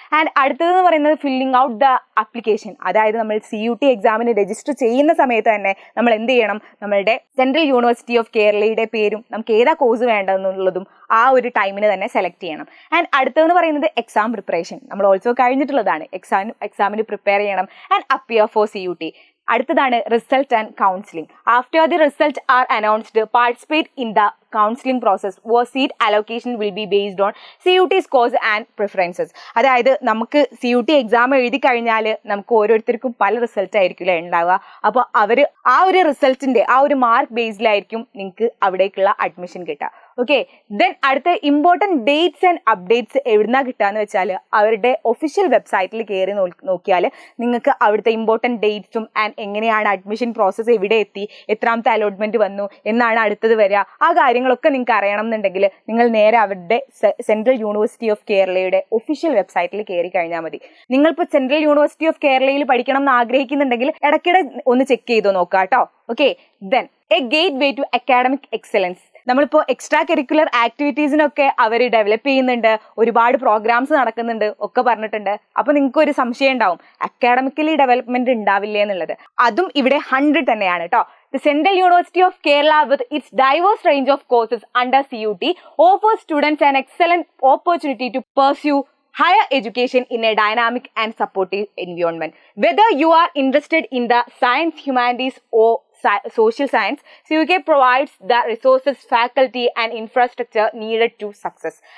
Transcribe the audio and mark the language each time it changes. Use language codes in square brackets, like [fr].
[ml] And അടുത്തതെന്ന് പറയുന്നത് filling out the application. അതായത് നമ്മൾ CUT എക്സാമിന് രജിസ്റ്റർ ചെയ്യുന്ന സമയത്ത് തന്നെ നമ്മൾ എന്ത് ചെയ്യണം, നമ്മളുടെ സെൻട്രൽ യൂണിവേഴ്സിറ്റി ഓഫ് കേരളയുടെ പേരും നമുക്ക് ഏതാ കോഴ്സ് വേണ്ടതെന്നുള്ളതും ആ ഒരു ടൈമിന് തന്നെ സെലക്ട് ചെയ്യണം. ആൻഡ് അടുത്തതെന്ന് പറയുന്നത് എക്സാം പ്രിപ്പറേഷൻ. നമ്മൾ ഓൾസോ കഴിഞ്ഞിട്ടുള്ളതാണ്. എക്സാമിന് പ്രിപ്പയർ ചെയ്യണം ആൻഡ് അപ്പിയർ ഫോർ CUT. അടുത്തതാണ് result and counselling. [en] After the result are announced, participate in the counselling process where seat allocation will be based on CUT scores and preferences. [ml] അതായത് നമുക്ക് CUT exam എഴുതി കഴിഞ്ഞാൽ നമുക്ക് ഓരോരുത്തർക്കും പല result ആയിരിക്കില്ല ഉണ്ടാവുക. അപ്പോൾ അവർ ആ ഒരു റിസൾട്ടിന്റെ ആ ഒരു മാർക്ക് ബേസിലായിരിക്കും നിങ്ങൾക്ക് അവിടേക്കുള്ള അഡ്മിഷൻ കിട്ടുക. ഓക്കെ, ദെൻ അടുത്ത ഇമ്പോർട്ടൻറ്റ് ഡേറ്റ്സ് ആൻഡ് അപ്ഡേറ്റ്സ് എവിടുന്നാ കിട്ടാന്ന് വെച്ചാൽ അവരുടെ ഒഫീഷ്യൽ വെബ്സൈറ്റിൽ കയറി നോക്കിയാൽ നിങ്ങൾക്ക് അവിടുത്തെ ഇമ്പോർട്ടൻറ്റ് ഡേറ്റ്സും ആൻഡ് എങ്ങനെയാണ് അഡ്മിഷൻ പ്രോസസ്സ്, എവിടെ എത്തി, എത്രാമത്തെ അലോട്ട്മെന്റ് വന്നു, എന്നാണ് അടുത്തത് വരിക, ആ കാര്യങ്ങളൊക്കെ നിങ്ങൾക്ക് അറിയണം എന്നുണ്ടെങ്കിൽ നിങ്ങൾ നേരെ അവരുടെ സെൻട്രൽ യൂണിവേഴ്സിറ്റി ഓഫ് കേരളയുടെ ഒഫീഷ്യൽ വെബ്സൈറ്റിൽ കയറി കഴിഞ്ഞാൽ മതി. നിങ്ങളിപ്പോൾ സെൻട്രൽ യൂണിവേഴ്സിറ്റി ഓഫ് കേരളയിൽ പഠിക്കണം എന്ന് ആഗ്രഹിക്കുന്നുണ്ടെങ്കിൽ ഇടയ്ക്കിടെ ഒന്ന് ചെക്ക് ചെയ്ത് നോക്കുക കേട്ടോ. Okay, then A gate way two academic excellence. നമ്മളിപ്പോൾ എക്സ്ട്രാ കരിക്കുലർ ആക്ടിവിറ്റീസിനൊക്കെ അവർ ഡെവലപ്പ് ചെയ്യുന്നുണ്ട്, ഒരുപാട് പ്രോഗ്രാംസ് നടക്കുന്നുണ്ട് ഒക്കെ പറഞ്ഞിട്ടുണ്ട്. അപ്പോൾ നിങ്ങൾക്ക് ഒരു സംശയം ഉണ്ടാവും, അക്കാഡമിക്കലി ഡെവലപ്മെന്റ് ഉണ്ടാവില്ലേ എന്നുള്ളത്. അതും ഇവിടെ 100 തന്നെയാണ് കേട്ടോ. [en] The Central University of Kerala, with its diverse range of courses under CUT, offers students an excellent opportunity to pursue higher education in a dynamic and supportive environment. Whether you are interested in the science, humanities or social science, CUK provides the resources, faculty and infrastructure needed to success.